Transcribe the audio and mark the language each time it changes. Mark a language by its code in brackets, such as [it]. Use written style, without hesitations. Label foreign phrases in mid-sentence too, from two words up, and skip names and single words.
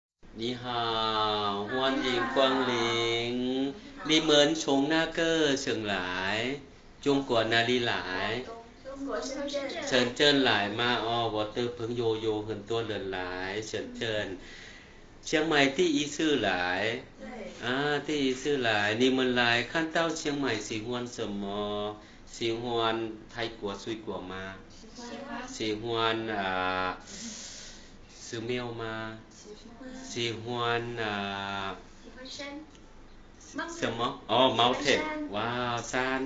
[zh] 你好，欢迎光临。你们从那个省来？中国哪里来？中国深圳。深圳来嘛哦我的朋友有很多人来深圳。 เชียงใหม่第一次来？对。第一次来。你们来看到เชียงใหม่喜欢什么？喜欢泰国水果吗？喜欢寺庙吗？喜欢山。什么？mountain ว้าว山。